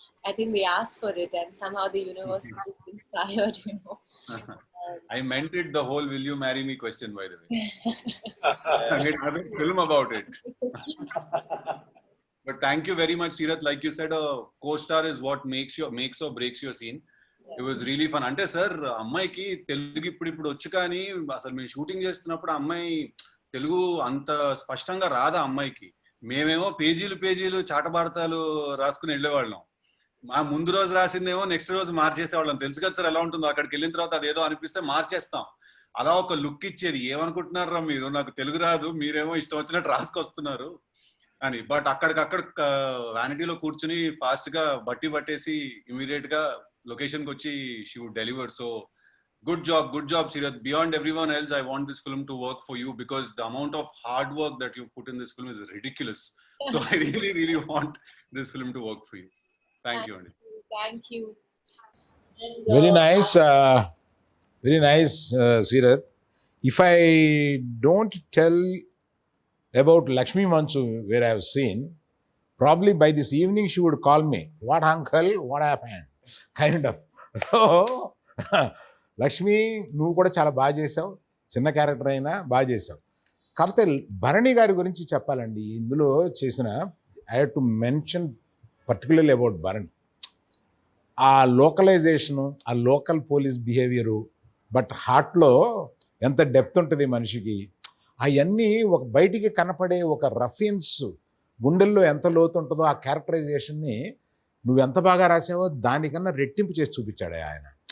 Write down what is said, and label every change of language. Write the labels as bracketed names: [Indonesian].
[English] I think they asked for it, and somehow the universe is just inspired. I meant it the whole "Will you marry me" question, by the way. I made another film about it. But thank you very much, Sirath. Like you said, a co-star is what makes or breaks your scene. It was really fun. [Telugu] అంటే sir అమ్మాయికి తెలుగు ఇప్పుడు వచ్చు, కానీ అసలు మేము shooting చేస్తున్నప్పుడు అమ్మాయి తెలుగు అంత స్పష్టంగా రాదా అమ్మాయికి. మేమేమో పేజీలు చాటభారతాలు రాసుకుని వెళ్ళేవాళ్ళం. మా ముందు రోజు రాసిందేమో నెక్స్ట్ రోజు మార్చేసేవాళ్ళం. తెలుసు కదా సార్ ఎలా ఉంటుందో. అక్కడికి వెళ్ళిన తర్వాత అదేదో అనిపిస్తే మార్చేస్తాం. అలా ఒక లుక్ ఇచ్చేది. ఏమనుకుంటున్నారా మీరు, నాకు తెలుగు రాదు, మీరేమో ఇష్టం వచ్చినట్టు రాసుకొస్తున్నారు అని. బట్ అక్కడికక్కడ వ్యానిటీలో కూర్చుని ఫాస్ట్ గా బట్టి పట్టేసి ఇమీడియట్ గా లొకేషన్ కి వచ్చి [English] She would deliver. So good job Sirath. Beyond everyone else, I want this film to work for you, because the amount of hard work that you put in this film is ridiculous. So I really want this film to work for you. Thank you, Andy. Thank you. And, Very nice. Very nice, Sirath. If I don't tell about Lakshmi Mansu, where I have seen, probably by this evening she would call me, "What, uncle? What happened?" Kind of. [Telugu] So, Lakshmi, నువ్వు కూడా చాలా బాగా చేసావు. చిన్న character అయినా బాగా చేసావు. కాకపోతే భరణి గారి గురించి చెప్పాలండి. ఇందులో చేసిన [English] I have to mention particularly about Bharani. [Telugu] ఆ లోకలైజేషను, ఆ లోకల్ పోలీస్ బిహేవియరు, బట్ హార్ట్లో ఎంత డెప్త్ ఉంటుంది మనిషికి, అవన్నీ ఒక బయటికి కనపడే ఒక రఫియన్స్ గుండెల్లో ఎంత లోతు ఉంటుందో ఆ క్యారెక్టరైజేషన్ని నువ్వు ఎంత బాగా రాసావో దానికన్నా రెట్టింపు చేసి చూపించాడు ఆయన.